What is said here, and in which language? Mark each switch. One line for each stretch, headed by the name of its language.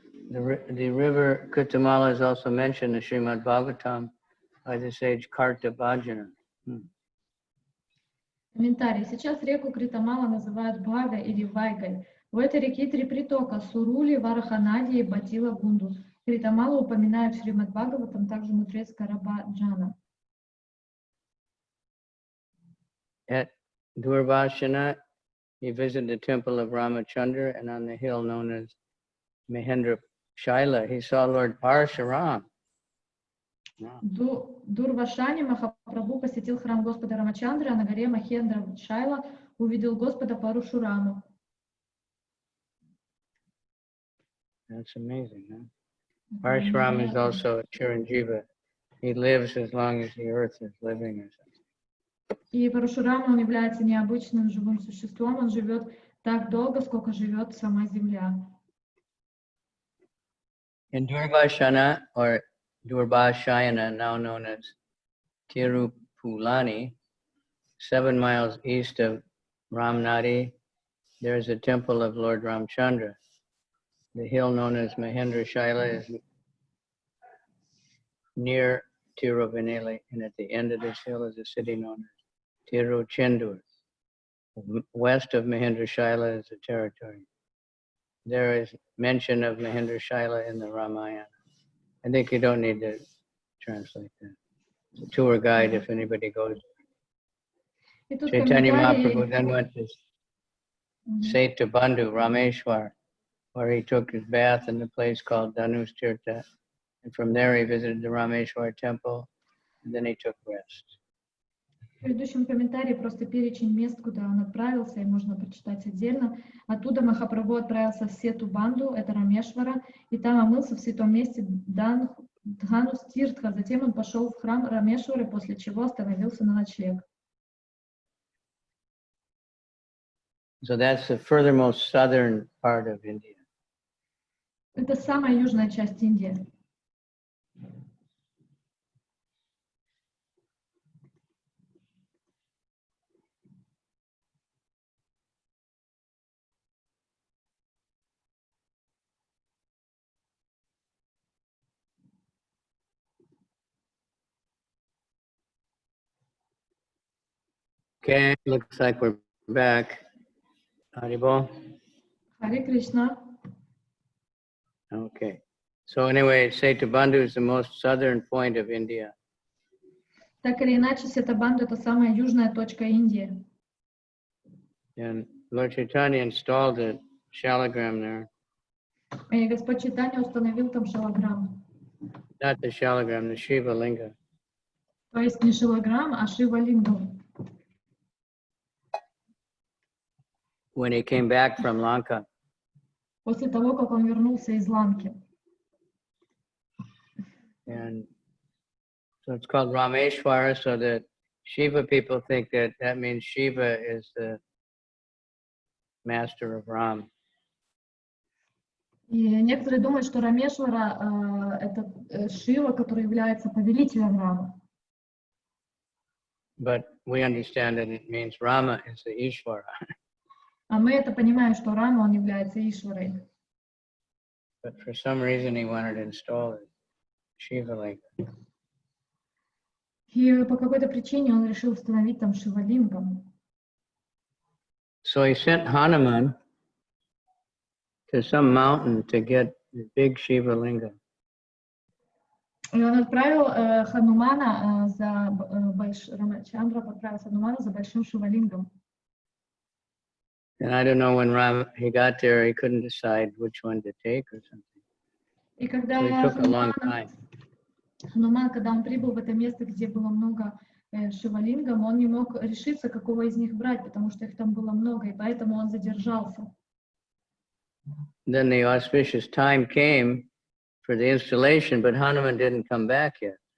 English: The river Kritamala is also mentioned in Srimad Bhagavatam by the sage Kartabhajana.
Russian: Комментарий. Сейчас реку Критамала называют Бхага или Вайгой. У этой реки три притока – Сурули, Вараханади и Батила Гунду. Критамалу упоминают в Шримад Бхагаватам также мудрец Карабаджана.
English: At Durvashana, he visited the temple of Ramachandra, and on the hill known as Mahendra-shila, he saw Lord Parashuram.
Russian: В Дурвашане Махапрабху посетил храм Господа Рамачандры, а на горе Махендра-шайла увидел Господа Парашураму.
English: That's amazing, huh? Parashuram is also a Chiranjiva. He lives as long as the earth is living or something.
Russian: И Парашурама, он является необычным живым существом, он живет так долго, сколько живет сама земля.
English: In Durvashana, or Durvashayana, now known as Tirupulani, 7 miles east of Ramnadi, there is a temple of Lord Ramchandra. The hill known as Mahendra-shila is near Tiruvaneli, and at the end of this hill is a city known as Tiruchendur. West of Mahendra-shila is the territory. There is mention of Mahendra-shila in the Ramayana. I think you don't need to translate that. It's a tour guide if anybody goes. Chaitanya Mahaprabhu then went to Seta Bandhu, Rameshwar, where he took his bath in the place called Danus Tirtha. And from there he visited the Rameshwar temple, and then he took rest.
Russian: В предыдущем комментарии просто перечень мест, куда он отправился, и можно прочитать отдельно. Оттуда Махапрабху отправился в Сету Банду, это Рамешвара, и там омылся в святом месте Дханус Тиртха. Затем он пошел в храм Рамешвары, после чего остановился на ночлег.
English: So that's the furthermost southern part of India.
Russian: Это самая южная часть Индии.
English: Okay, looks like we're back. Haribol?
Russian: Харе Кришна.
English: Okay. So anyway, Setubandhu is the most southern point of India.
Russian: Так или иначе, Сетабанду — это самая южная точка Индии.
English: And Lord Caitanya installed a shalagram there.
Russian: И Господь Чайтанья установил там шилограмм.
English: Not the shalagram, the Shiva Linga.
Russian: То есть не шилограмм, а шива-лингам.
English: When he came back from Lanka.
Russian: После того, как он вернулся из Ланки.
English: And so it's called Rameshwara, so that Shiva people think that that means Shiva is the master of Ram.
Russian: И некоторые думают, что Рамешвара — это Шива, который является повелителем Рама.
English: But we understand that it means Rama is the Ishvara.
Russian: А мы это понимаем, что Рама, он является Ишварой.
English: But for some reason he wanted to install a Shiva Linga.
Russian: И по какой-то причине он решил установить там Шива-лингам.
English: So he sent Hanuman to some mountain to get the big Shiva Linga.
Russian: И он отправил Ханумана Рамачандра отправил Ханумана за большим Шива-лингом.
English: And I don't know when he got there, he couldn't decide which one to take or something.
Russian: И когда
English: So it took a long time.
Russian: Хануман, когда он прибыл в это место, где было много Шива-лингов, он не мог решиться, какого из них брать, потому что их там было много, и поэтому он задержался.
English: Then the auspicious time came for the installation, but Hanuman didn't come back yet.